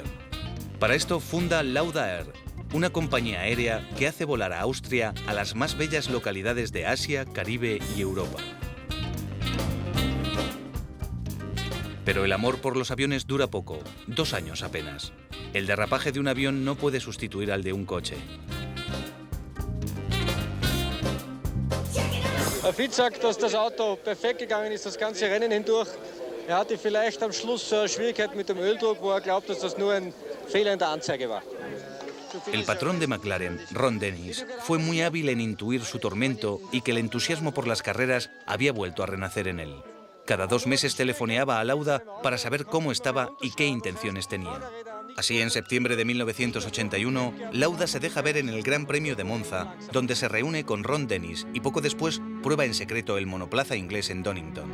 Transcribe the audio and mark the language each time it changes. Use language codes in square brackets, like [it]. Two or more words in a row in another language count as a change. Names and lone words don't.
[es] Para esto funda Lauda Air, una compañía aérea que hace volar a Austria a las más bellas localidades de Asia, Caribe y Europa. Pero el amor por los aviones dura poco, 2 años apenas. El derrapaje de un avión no puede sustituir al de un coche. [de] Fitz sagt, dass das Auto perfekt gegangen ist, das ganze Rennen hindurch. Hatte vielleicht am Schluss Schwierigkeiten mit dem Öldruck, wo glaubt, dass das nur ein Fehler in der Anzeige war. [es] El patrón de McLaren, Ron Dennis, fue muy hábil en intuir su tormento y que el entusiasmo por las carreras había vuelto a renacer en él. Cada 2 meses telefoneaba a Lauda para saber cómo estaba y qué intenciones tenía. Así, en septiembre de 1981, Lauda se deja ver en el Gran Premio de Monza, donde se reúne con Ron Dennis y poco después prueba en secreto el monoplaza inglés en Donington.